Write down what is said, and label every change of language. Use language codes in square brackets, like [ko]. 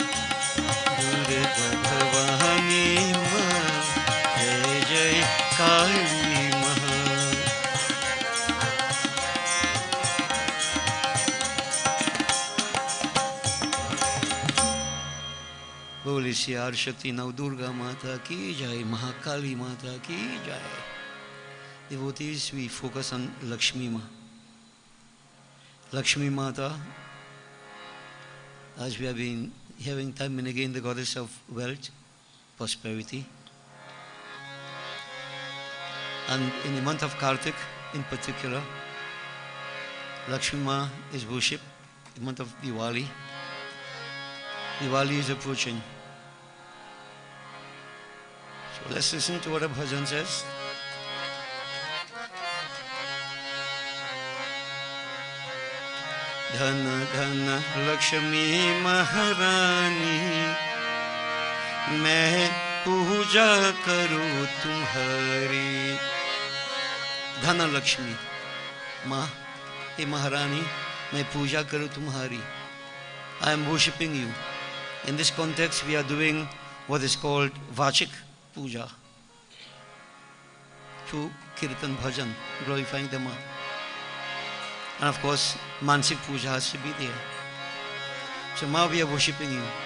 [hi] दुर्गा भवानी मह, जय जय काली मह। बोले श्री आदिशक्ति नव दुर्गा माता की जय, महाकाली माता की जय। [en] Devotees, we focus on Lakshmi Ma. Lakshmi Mata, as we have been having time and again, the goddess of wealth, prosperity. And in the month of Kartik in particular, Lakshmi Ma is worshipped. The month of Diwali. Diwali is approaching. So let's listen to what a bhajan says. [hi] धन धन लक्ष्मी महारानी, मैं पूजा करूं तुम्हारी। धन लक्ष्मी माँ, हे महारानी, मैं पूजा करूं तुम्हारी। [en] I am worshipping you. In this context, we are doing what is called Vachik Puja, through Kirtan Bhajan, glorifying the Ma. And of course, Mansik Puja has to be there. So now we are worshipping you.